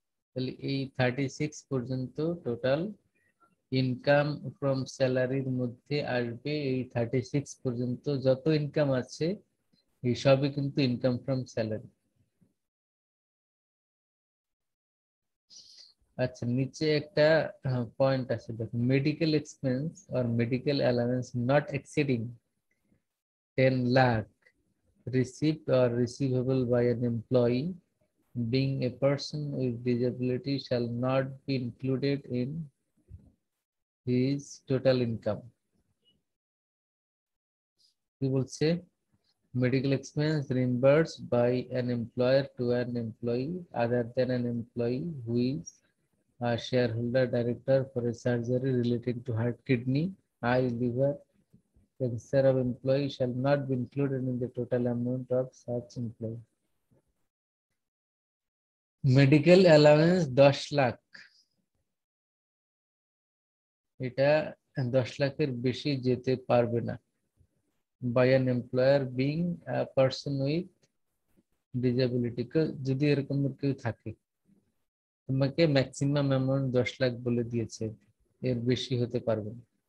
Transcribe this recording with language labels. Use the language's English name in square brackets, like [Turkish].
[Bangla] তাহলে এই 36 পর্যন্ত টোটাল ইনকাম ফ্রম স্যালারির মধ্যে আসবে। এই 36 পর্যন্ত যত ইনকাম আছে এই সবই কিন্তু ইনকাম ফ্রম স্যালারি। আচ্ছা, নিচে একটা পয়েন্ট আছে দেখো, [English] Medical expense or medical allowance not exceeding 10 lakh received or receivable by an employee being a person with disability shall not be included in his total income। [Bangla] কি বলছে? [English] Medical expense reimbursed by an employer to an employee other than an employee who is a shareholder director for a surgery relating to heart, kidney, eye, liver cancer of employee shall not be included in the total amount of such employee। Medical allowance 10 lakh, [Bangla] এটা 10 লাখের বেশি যেতে পারবে না। [English] by an employer being a person with disability, [Bangla] যদি এরকম কেউ থাকে, তোমাকে ম্যাক্সিমাম অ্যামাউন্ট 10 লাখ বলে দিয়েছে, এর বেশি হতে পারবে না।